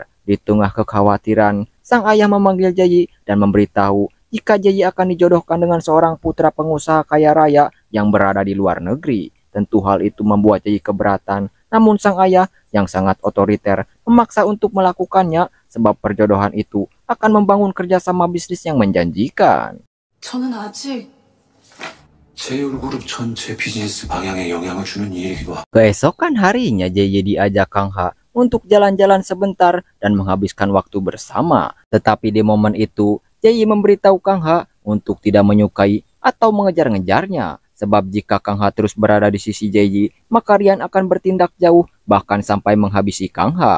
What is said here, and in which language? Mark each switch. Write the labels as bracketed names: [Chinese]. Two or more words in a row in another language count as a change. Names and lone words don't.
[Indonesian] Di tengah kekhawatiran, sang ayah memanggil Jae dan memberitahu jika Jae akan dijodohkan dengan seorang putra pengusaha kaya raya yang berada di luar negeri. Tentu hal itu membuat Jae keberatan, namun sang ayah yang sangat otoriter memaksa untuk melakukannya sebab perjodohan itu akan membangun kerjasama bisnis yang menjanjikan. [Korean] 저는 아직 제휴그룹 전체 비즈니스 방향에 영향을 주는 일이기도 하고. [Indonesian] Keesokan harinya Jae diajak Kang Ha untuk jalan-jalan sebentar dan menghabiskan waktu bersama. Tetapi di momen itu Jae memberitahu Kang Ha untuk tidak menyukai atau mengejar-ngejarnya, sebab jika Kang Ha terus berada di sisi Jae, maka Rian akan bertindak jauh bahkan sampai menghabisi Kang Ha.